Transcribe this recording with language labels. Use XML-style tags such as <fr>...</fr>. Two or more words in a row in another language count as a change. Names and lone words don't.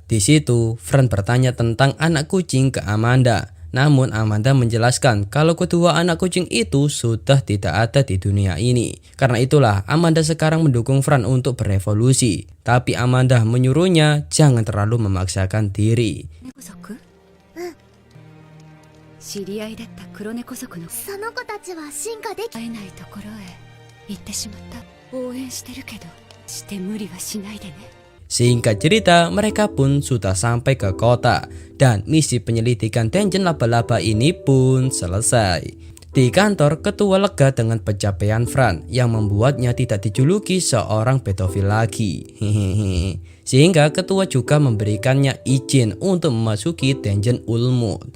<id>Di situ, Fran bertanya tentang anak kucing ke Amanda. Namun Amanda menjelaskan kalau kedua anak kucing itu sudah tidak ada di dunia ini. Karena itulah Amanda sekarang mendukung Fran untuk berevolusi. Tapi Amanda menyuruhnya jangan terlalu memaksakan diri.</id> <ja>知り合いだった黒猫族のその子たちは進化でき会えないところへ行ってしまった。応援してるけどして無理はしないでね。</ja> <id>Singkat cerita, mereka pun sudah sampai ke kota dan misi penyelidikan dungeon laba-laba ini pun selesai. Di kantor, ketua lega dengan pencapaian Fran yang membuatnya tidak dijuluki seorang pedofil lagi. Sehingga ketua juga memberikannya izin untuk memasuki dungeon Ulmut.</id>